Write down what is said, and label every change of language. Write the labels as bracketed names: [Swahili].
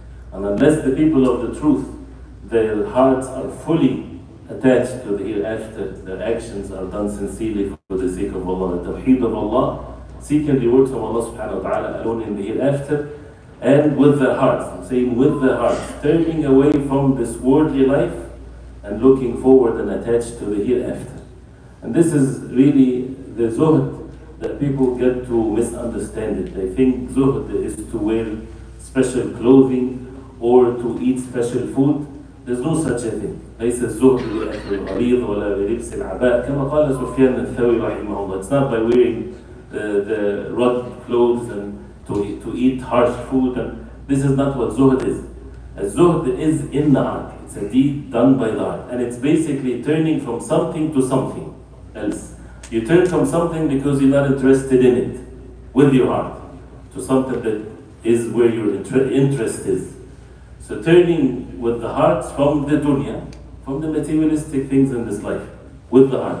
[English] And unless the people of the truth, their hearts are fully attached to the hereafter, their actions are done sincerely for the sake of Allah, the tawheed of Allah, seeking rewards from Allah subhanahu wa ta'ala alone in the hereafter, and with their hearts, I'm saying with their hearts, turning away from this worldly life and looking forward and attached to the hereafter. And this is really the zuhd that people get to misunderstand it. They think zuhd is to wear special clothing or to eat special food. There's no such a thing. [Arabic] ليس الزهد بأكل الغليظ ولا بلبس العباء كما قال سفيان الثوري رحمه الله. [English] It's not by wearing the rugged clothes and to eat harsh food. And this is not what zuhd is. Zuhd is in the heart. It's a deed done by the heart. And it's basically turning from something to something else. You turn from something because you're not interested in it with your heart to something that is where your interest is. So turning with the heart from the dunya, from the materialistic things in this life, with the heart.